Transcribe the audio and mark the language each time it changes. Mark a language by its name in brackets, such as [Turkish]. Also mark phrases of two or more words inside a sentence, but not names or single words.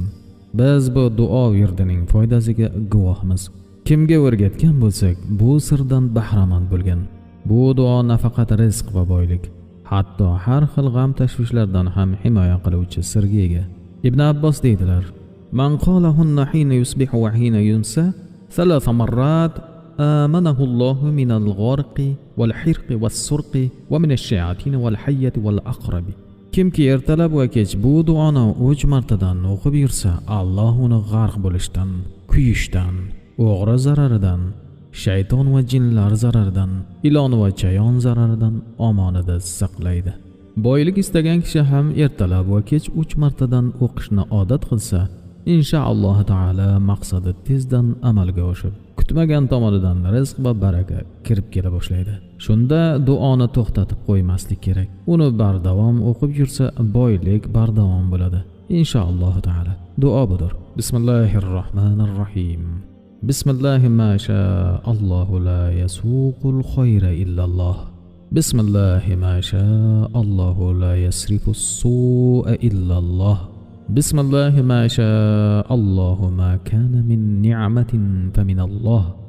[Uzbek] Biz bu duo virdining foydasiga guvohmiz. Kimga o'rgatgan bo'lsak, bu sirdan bahramand bo'lgan. Bu duo nafaqat rizq va boylik, hatto har xil g'am tashvishlardan ham himoya qiluvchi sirga ega. [Arabic] Ibn Abbos deydilar: "من قالهن حين يصبح وحين يمسي ثلاث مرات أمنه الله من الغرق والحرق والسرق ومن الشياطين والحيات والعقارب." [Uzbek] Kimki ertalab va kech bu duoni 3 martadan o'qib yursa, Alloh uni g'arq bo'lishdan, kuyishdan, o'g'ri zararidan, shayton va jinlar zararidan, ilon va chayon zararidan omonida saqlaydi. Boylik istagan kishi ham ertalab va kech 3 martadan o'qishni odat qilsa, [Arabic] إن شاء الله تعالى [Uzbek] maqsadi tezdan amalga oshib, kutmagan tomonidan rizq va baraka kirib kela boshlaydi. Shunda duoni to'xtatib qo'ymaslik kerak. Uni bardavom o'qib yursa, boylik bardavom bo'ladi. [Arabic] إن شاء الله تعالى. [Uzbek] Duo budur. [Arabic] Bismillahirrohmanirrohim. بسم الله ما شاء الله لا يسوق الخير إلا الله. بسم الله ما شاء الله لا يصرف السوء إلا الله. بسم الله ما شاء الله ما كان من نعمة فمن الله.